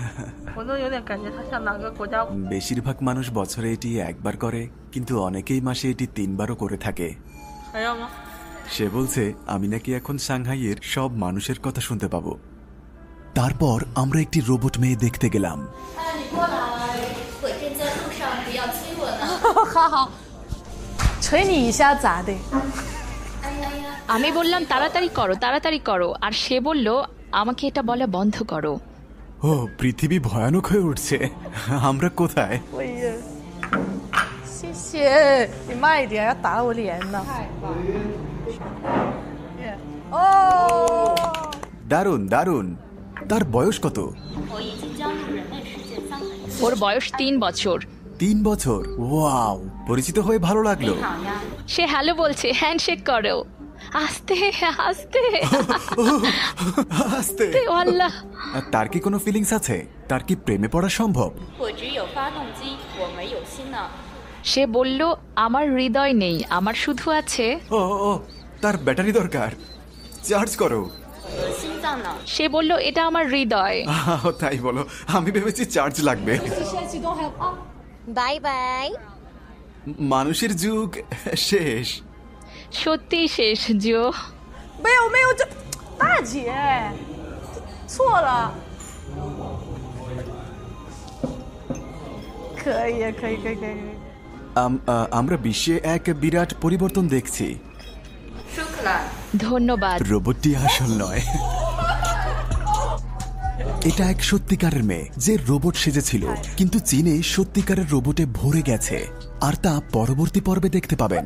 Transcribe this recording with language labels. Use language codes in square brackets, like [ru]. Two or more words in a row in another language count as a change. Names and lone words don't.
[bn] বেশিরভাগ মানুষ বছরে এটি একবার করে, কিন্তু অনেকেই মাসে এটি 3 বারও করে থাকে। সে বলছে আমি নাকি এখন সাংহাইয়ের সব মানুষের কথা শুনতে পাবো। তারপর আমরা একটি রোবট মেয়ে দেখতে গেলাম। [zh] 哎，你过来，鬼店在路上，不要亲我呢。好好，捶你一下咋的？哎呀呀， [bn] আমি বললাম তাড়াতাড়ি করো আর সে বলল আমাকে এটা বলা বন্ধ করো। ও, পৃথিবী ভয়ানক হয়ে উঠছে। আমরা কোথায়? [zh] 我也，谢谢你慢一点，要打到我脸呢。哦， [bn] দারুণ দারুণ। তার বয়স কত? [zh] 我已经加入人类世界3个月。 [bn] ওর বয়স 3 বছর। 3 বছর? ওয়াও, পরিচিত হয়ে ভালো লাগলো। [zh] 好呀， [bn] সে হ্যালো বলছে, হ্যান্ডশেক করো। আস্তে আস্তে আস্তে। ও আল্লাহ। আর তার কি কোনো ফিলিংস আছে? তার কি প্রেমে পড়া সম্ভব? [zh] 我只有发动机，我没有心呢。 [bn] সে বলল আমার হৃদয় নেই, আমার শুধু আছে। ও ও, তার ব্যাটারি দরকার, চার্জ করো। [zh] 我的心脏呢？ [bn] সে বলল এটা আমার হৃদয়। তাই বলো, আমি ভেবেছি চার্জ লাগবে। [zh] 拜拜。 [bn] মানুষের যুগ শেষ। সত্যি শেষ জো। [zh] 没有没有，这大姐错了。可以可以可以可以。 [bn] আমরা বিশ্বে এক বিরাট পরিবর্তন দেখছি। [ar] 舒克兰， [bn] ধন্যবাদ। রোবটটি আসল নয়, এটা এক সত্যিকারের মেয়ে যে রোবট সেজেছিল, কিন্তু চীনে সত্যিকারের রোবটে ভরে গেছে, আর তা পরবর্তী পর্বে দেখতে পাবেন।